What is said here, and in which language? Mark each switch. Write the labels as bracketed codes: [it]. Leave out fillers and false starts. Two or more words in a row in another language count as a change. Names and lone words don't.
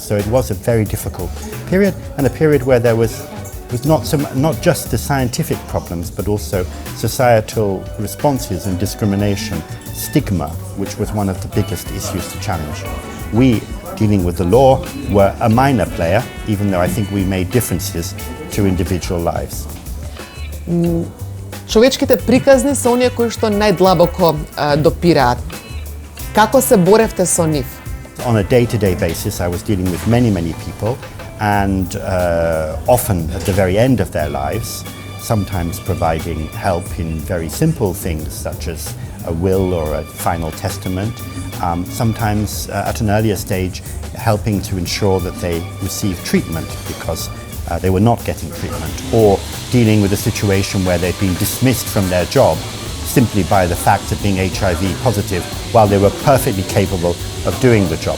[en] So it was a very difficult period, and a period where there was not just the scientific problems, but also societal responses and discrimination, stigma, which was one of the biggest issues to challenge. We, dealing with the law, were a minor player, even though I think we made differences to individual lives. [mk] Човечките приказни се оние кои што најдлабоко допираат. Како се боревте со нив? [en] On a day-to-day basis, I was dealing with many people, and often at the very end of their lives, sometimes providing help in very simple things such as a will or a final testament, sometimes at an earlier stage helping to ensure that they receive treatment because they were not getting treatment, or dealing with a situation where they'd been dismissed from their job simply by the fact of being HIV positive while they were perfectly capable of doing the job.